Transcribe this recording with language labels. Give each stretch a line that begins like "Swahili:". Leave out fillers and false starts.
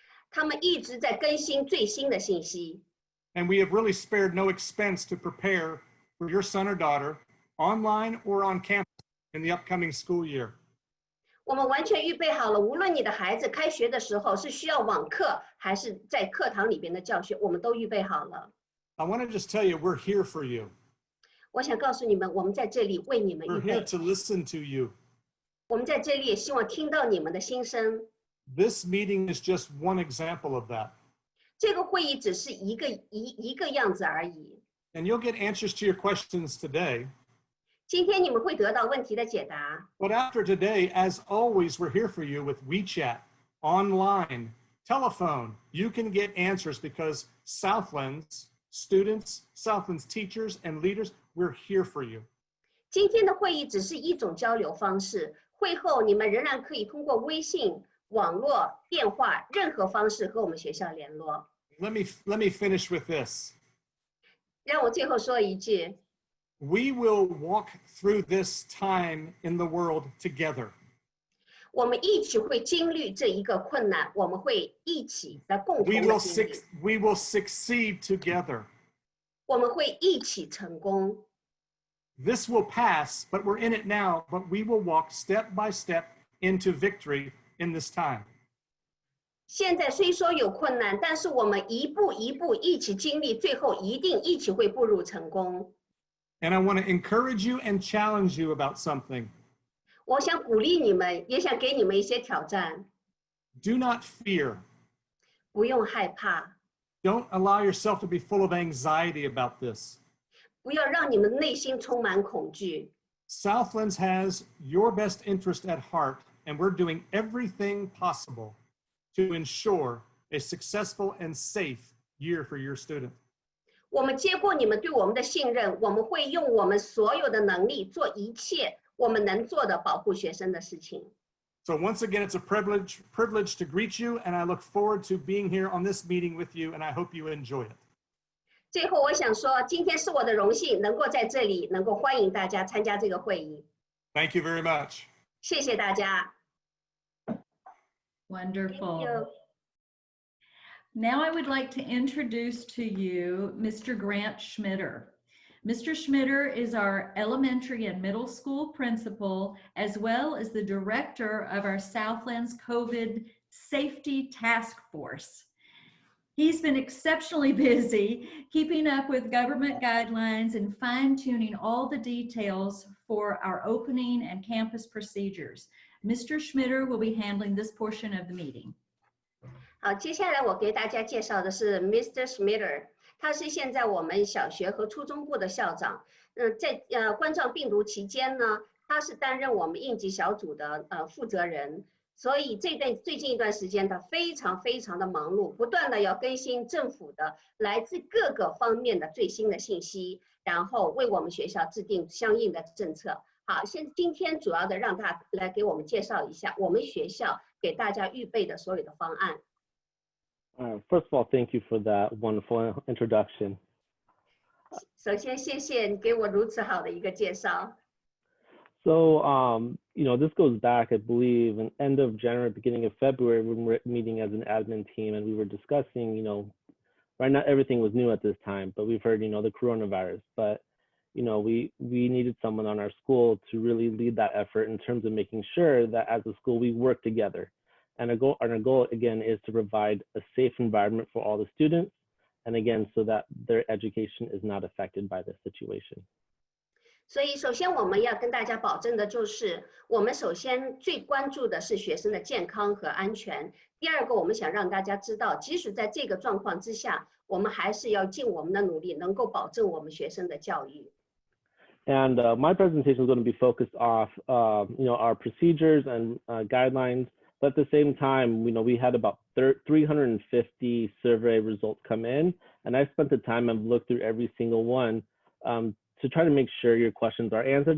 Chinese: 他们一直在更新最新的信息。
English: And we have really spared no expense to prepare for your son or daughter online or on campus in the upcoming school year.
Chinese: 我们完全预备好了，无论你的孩子开学的时候是需要网课还是在课堂里边的教学，我们都预备好了。
English: I want to just tell you, we're here for you.
Chinese: 我想告诉你们，我们在这里为你们预
English: We're
Chinese: 备
English: here，to listen to you.
Chinese: 我们在这里也希望听到你们的心声。
English: This meeting is just one example of that.
Chinese: 这个会议只是一个样子而已。
English: And you'll get answers to your questions today.
Chinese: 今天你们会得到问题的解答。
English: But after today, as always, we're here for you with WeChat, online, telephone. You can get answers because Southlands students, Southlands teachers and leaders, we're here for you.
Chinese: 今天的会议只是一种交流方式，会后你们仍然可以通过微信、网络、电话任何方式和我们学校联络。
English: Let me finish with this.
Chinese: 让我最后说一句。
English: We will walk through this time in the world together.
Chinese: 我们一起会经历这一个困难，我们会一起来共同的经历。
English: We will succeed together.
Chinese: 我们会一起成功。
English: This will pass, but we're in it now, but we will walk step by step into victory in this time.
Chinese: 现在虽说有困难，但是我们一步一步一起经历，最后一定一起会步入成功。
English: And I want to encourage you and challenge you about something.
Chinese: 我想鼓励你们，也想给你们一些挑战。
English: Do not fear.
Chinese: 不用害怕。
English: Don't allow yourself to be full of anxiety about this.
Chinese: 不要让你们内心充满恐惧。
English: Southlands has your best interest at heart, and we're doing everything possible to ensure a successful and safe year for your student.
Chinese: 我们接过你们对我们的信任，我们会用我们所有的能力做一切我们能做的保护学生的事情。
English: So once again, it's a privilege to greet you, and I look forward to being here on this meeting with you, and I hope you enjoy it.
Chinese: 最后，我想说，今天是我的荣幸，能够在这里能够欢迎大家参加这个会议。
English: Thank you very much.
Chinese: 谢谢大家。
English: Wonderful. Thank you. Now I would like to introduce to you Mr. Grant Schmitter. Mr. Schmitter is our elementary and middle school principal, as well as the director of our Southlands COVID Safety Task Force. He's been exceptionally busy keeping up with government guidelines and fine-tuning all the details for our opening and campus procedures. Mr. Schmitter will be handling this portion of the meeting.
Chinese: 好，接下来我给大家介绍的是 Mr. Schmitter， 他是现在我们小学和初中部的校长。在冠状病毒期间呢，他是担任我们应急小组的负责人。所以最近一段时间，他非常的忙碌，不断的要更新政府的来自各个方面的最新的信息，然后为我们学校制定相应的政策。好，今天主要的让他来给我们介绍一下我们学校给大家预备的所有的方案。
English: First of all, thank you for that wonderful introduction.
Chinese: 首先，谢谢你给我如此好的一个介绍。
English: So, this goes back, I believe, in end of January, beginning of February, when we were meeting as an admin team, and we were discussing, right now everything was new at this time, but we've heard, the coronavirus. But, we needed someone on our school to really lead that effort in terms of making sure that as a school we work together. And our goal again is to provide a safe environment for all the students, and again, so that their education is not affected by this situation.
Chinese: 所以，首先我们要跟大家保证的就是，我们首先最关注的是学生的健康和安全。第二个，我们想让大家知道，即使在这个状况之下，我们还是要尽我们的努力，能够保证我们学生的教育。
English: And my presentation is going to be focused off, our procedures and guidelines. But at the same time, we had about 350 survey results come in, and I spent the time and looked through every single one to try to make sure your questions are answered.